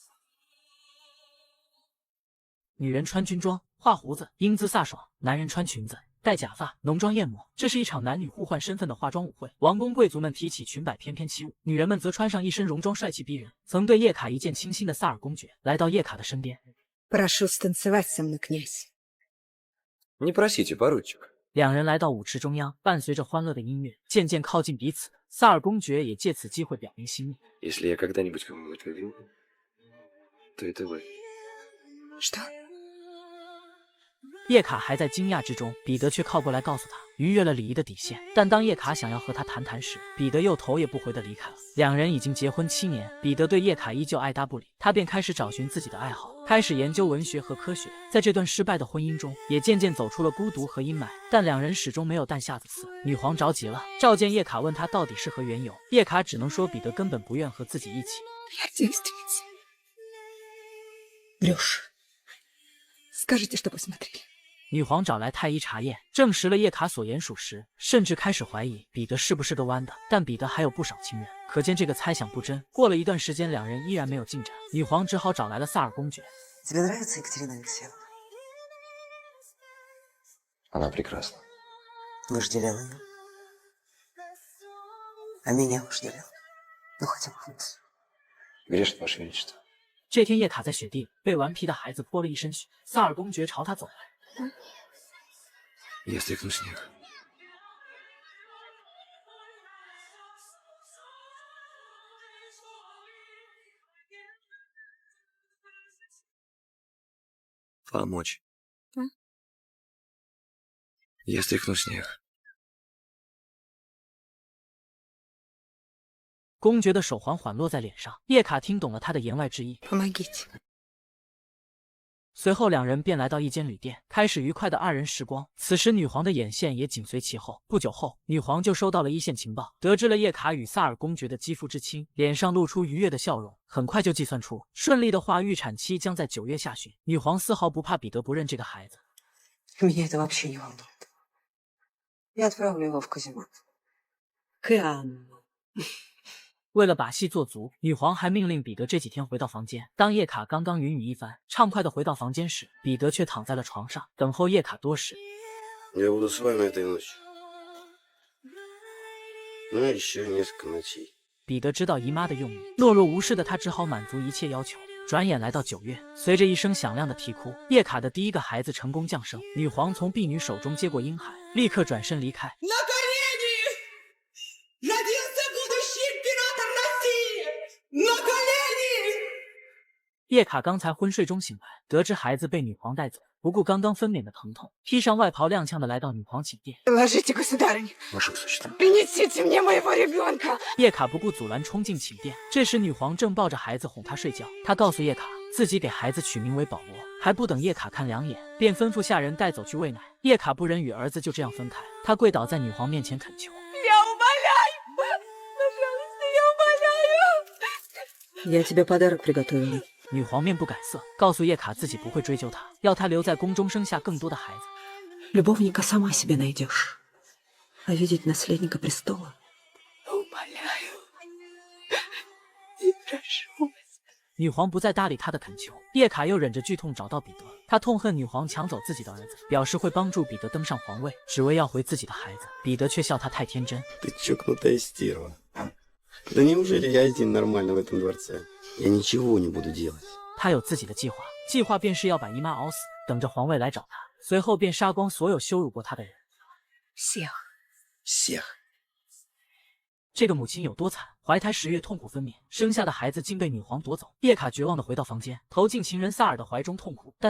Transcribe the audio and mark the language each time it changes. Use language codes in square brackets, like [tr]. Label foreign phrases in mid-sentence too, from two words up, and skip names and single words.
[zh] 女人穿军装，画胡子，英姿飒爽；男人穿裙子，戴假发，浓妆艳抹。这是一场男女互换身份的化妆舞会。王公贵族们提起裙摆翩翩起舞，女人们则穿上一身戎装，帅气逼人。曾对叶卡一见倾心的萨尔公爵来到叶卡的身边。 [ru] Прошу станцевать со мной, князь. Не просите, поручик. [zh] 两人来到舞池中央，伴随着欢乐的音乐，渐渐靠近彼此。萨尔公爵也借此机会表明心意。 [ru] Если я когда-нибудь кому-нибудь повинен, то это вы. Что? [zh] 叶卡还在惊讶之中，彼得却靠过来告诉他，逾越了礼仪的底线。但当叶卡想要和他谈谈时，彼得又头也不回地离开了。两人已经结婚7年，彼得对叶卡依旧爱搭不理，他便开始找寻自己的爱好，开始研究文学和科学。在这段失败的婚姻中，也渐渐走出了孤独和阴霾。但两人始终没有弹下的刺。女皇着急了，召见叶卡，问他到底是何缘由。叶卡只能说彼得根本不愿和自己一起。 [ru] Я девственница. Брешь. Скажите, что посмотрели. [zh] 女皇找来太医查验，证实了叶卡所言属实，甚至开始怀疑彼得是不是个弯的。但彼得还有不少情人，可见这个猜想不真。过了一段时间，两人依然没有进展，女皇只好找来了萨尔公爵。 [ru] Тебе нравится Екатерина Алексеевна? Она прекрасна. Вожделел ее. А меня вожделел. Ну, хотя бы вкус. Грешит, Ваше Величество. [zh] 这天，叶卡在雪地里被顽皮的孩子泼了一身血，萨尔公爵朝他走来。 [ru] Я стряхну снег. Помочь. Я стряхну снег. [zh] 公爵的手环缓落在脸上，叶卡听懂了他的言外之意。 [ru] Помогите. [zh] 随后两人便来到一间旅店，开始愉快的二人时光。此时女皇的眼线也紧随其后。不久后，女皇就收到了一线情报，得知了叶卡与萨尔公爵的肌肤之亲，脸上露出愉悦的笑容。很快就计算出，顺利的话，预产期将在9月下旬。女皇丝毫不怕彼得不认这个孩子。 [ru] Меня это вообще не волнует. Я отправлю его в каземат. Кам. [zh] 为了把戏做足，女皇还命令彼得这几天回到房间。当叶卡刚刚云雨一番，畅快的回到房间时，彼得却躺在了床上，等候叶卡多时。 [ru] Я буду с вами этой ночью. Ну, еще несколько ночей. [zh] 彼得知道姨妈的用意，懦弱无视的他只好满足一切要求。转眼来到9月，随着一声响亮的啼哭，叶卡的第一个孩子成功降生。女皇从婢女手中接过婴孩，立刻转身离开。叶卡刚才昏睡中醒来，得知孩子被女皇带走，不顾刚刚分娩的疼痛，披上外袍踉跄的来到女皇寝殿。 [ru] Ложите, государыня. Ваше Высочество. Принесите мне моего ребенка. [zh] 叶卡不顾阻拦，冲进寝殿。这时女皇正抱着孩子哄他睡觉，她告诉叶卡，自己给孩子取名为保罗。还不等叶卡看两眼，便吩咐下人带走去喂奶。叶卡不忍与儿子就这样分开，他跪倒在女皇面前恳求。 [ru] Я умоляю. Пожалуйста, я умоляю. Я тебе подарок приготовила. [zh] 女皇面不改色，告诉叶卡自己不会追究他，要他留在宫中生下更多的孩子。 [ru] Любовника сама себе найдешь. А видеть наследника престола? Умоляю. И прошу. [zh] 女皇不再搭理他的恳求，叶卡又忍着剧痛找到彼得，他痛恨女皇抢走自己的儿子，表示会帮助彼得登上皇位，只为要回自己的孩子。彼得却笑他太天真。 [ru] Ты чокнутая стерва. Да неужели я один нормально в этом дворце? Я ничего не буду делать. [zh] 他有自己的计划，计划便是要把姨妈熬死，等着皇位来找他，随后便杀光所有羞辱过他的人。 [ru] Всех. Всех. [zh] 这个母亲有多惨？怀胎10月痛苦分娩，生下的孩子竟被女皇夺走。叶卡绝望地回到房间，投进情人萨尔的怀中痛哭。